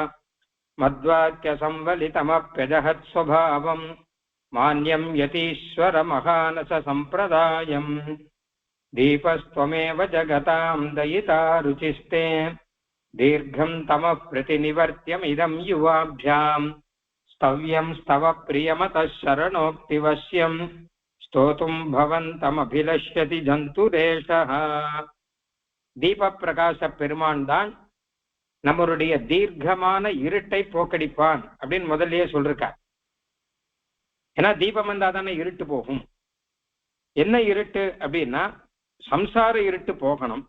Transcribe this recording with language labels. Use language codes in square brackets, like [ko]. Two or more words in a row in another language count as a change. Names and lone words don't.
[sa] मद्वाक्यसंवलितमप्यजहत्स्वभावम् मान्यं यतीश्वरमहानससम्प्रदायम् दीपस्त्वमेव जगतां दयिता रुचिस्ते दीर्घं तमः प्रतिनिवर्त्यमिदं युवाभ्याम् स्तव्यं स्तव प्रियमतः शरणोक्तिवश्यं स्तोतुं भवन्तमभिलष्यति जन्तुरेषः. [ta] தீப பிரகாச பெருமான் தான் நம்மளுடைய தீர்க்கமான இருட்டை போக்கடிப்பான் அப்படின்னு முதல்லயே சொல்றார். ஏன்னா தீபம் வந்தா தானே இருட்டு போகும். என்ன இருட்டு அப்படின்னா சம்சார இருட்டு போகணும்.